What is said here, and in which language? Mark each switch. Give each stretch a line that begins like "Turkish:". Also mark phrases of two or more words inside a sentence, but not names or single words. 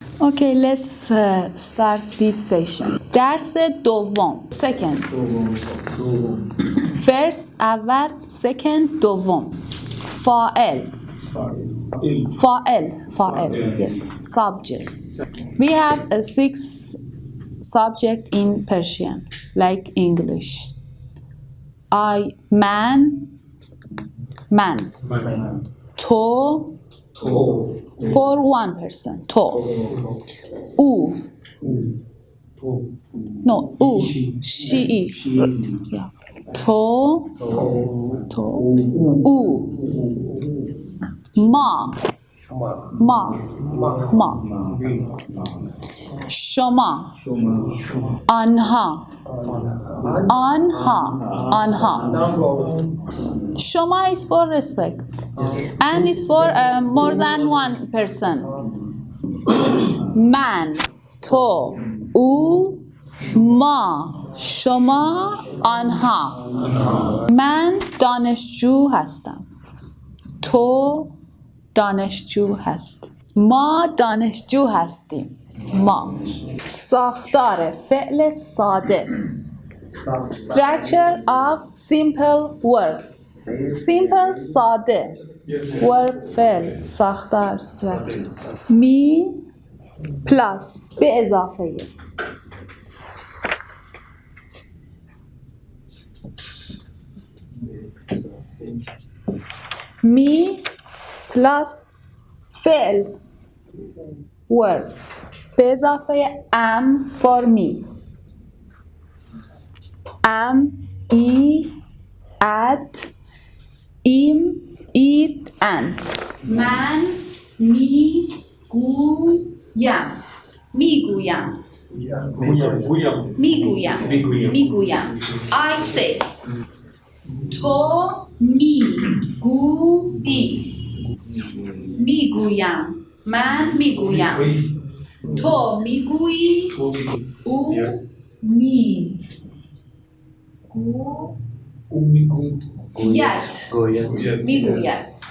English: Okay, let's start this session.
Persian: درس دوم.
English: Second. First اول.
Persian: Second دوم. فاعل.
English: Yes. Subject. We have 6 subject in Persian, like English.
Persian: من. تو.
English: For one person. To. She. Yeah. To.
Persian: Ma. شما. آنها.
English: شما is for respect and is for more than one person.
Persian: من. تو. او. ما. شما. آنها. من دانشجو هستم. تو دانشجو هست. ما دانشجو هستیم. ما. ساختار فعل ساده.
English: Structure of simple word. Simple ساده. Verb فعل.
Persian: ساختار structure. می plus به اضافه می plus فعل verb به اضافه
English: am for me. am, at, im, it, and.
Persian: من میگویم.
English: I say.
Persian: تو میگویم. من میگویم. تو میگویی. او میگوید.